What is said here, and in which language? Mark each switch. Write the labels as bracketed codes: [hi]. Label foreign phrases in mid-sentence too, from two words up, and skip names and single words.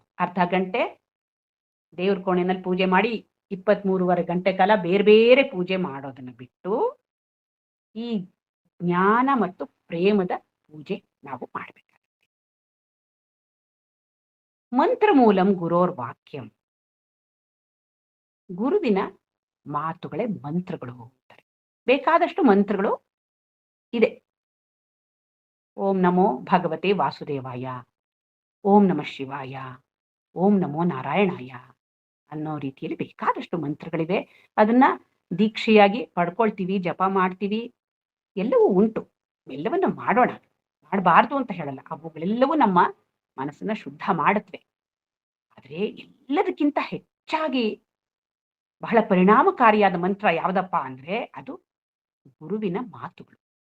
[kn] ಅರ್ಧ ಗಂಟೆ ದೇವ್ರ ಕೋಣೆನಲ್ಲಿ ಪೂಜೆ ಮಾಡಿ 23.5 ಗಂಟೆ ಕಾಲ ಬೇರೆ ಬೇರೆ ಪೂಜೆ ಮಾಡೋದನ್ನು ಬಿಟ್ಟು ಈ ಜ್ಞಾನ ಮತ್ತು ಪ್ರೇಮದ ಪೂಜೆ ನಾವು ಮಾಡಬೇಕಾಗುತ್ತೆ. [sa] ಮಂತ್ರ ಮೂಲಂ ಗುರೋರ್ ವಾಕ್ಯಂ, [kn] ಗುರುವಿನ ಮಾತುಗಳೇ ಮಂತ್ರಗಳು ಅಂತಾರೆ. ಬೇಕಾದಷ್ಟು ಮಂತ್ರಗಳು ಇದೆ. [sa] ಓಂ ನಮೋ ಭಗವತೆ ವಾಸುದೇವಾಯ, ಓಂ ನಮಃ ಶಿವಾಯ, ಓಂ ನಮೋ ನಾರಾಯಣಾಯ [kn] ಅನ್ನೋ ರೀತಿಯಲ್ಲಿ ಬೇಕಾದಷ್ಟು ಮಂತ್ರಗಳಿವೆ. ಅದನ್ನ ದೀಕ್ಷೆಯಾಗಿ ಪಡ್ಕೊಳ್ತೀವಿ, ಜಪ ಮಾಡ್ತೀವಿ, ಎಲ್ಲವೂ ಉಂಟು. ಎಲ್ಲವನ್ನ ಮಾಡೋಣ, ಮಾಡಬಾರ್ದು ಅಂತ ಹೇಳಲ್ಲ. ಅವುಗಳೆಲ್ಲವೂ ನಮ್ಮ ಮನಸ್ಸನ್ನ ಶುದ್ಧ ಮಾಡುತ್ತವೆ. ಆದರೆ ಎಲ್ಲದಕ್ಕಿಂತ ಹೆಚ್ಚಾಗಿ ಬಹಳ ಪರಿಣಾಮಕಾರಿಯಾದ ಮಂತ್ರ ಯಾವುದಪ್ಪ ಅಂದ್ರೆ ಅದು ಗುರುವಿನ ಮಾತುಗಳು.